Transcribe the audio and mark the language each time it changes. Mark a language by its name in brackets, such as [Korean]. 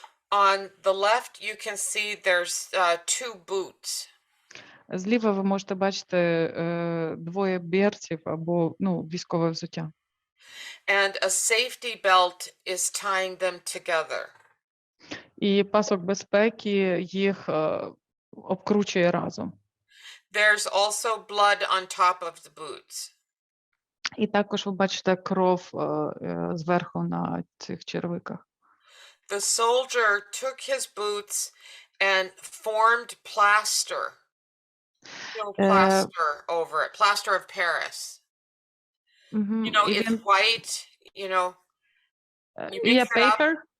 [English] On the left, you can see there's two boots. [Ukrainian] Зліва ви можете бачити двоє берців або військове взуття. [English] And a safety belt is tying them together. [Ukrainian] І пасок безпеки їх обкручує разом. [English] There's also blood on top of the boots. [Ukrainian] І також ви бачите кров зверху на цих черевиках. [English] The soldier took his boots and formed plaster. Plaster over it. Plaster of Paris. You know, it's white, you know. You mix it up. Paper?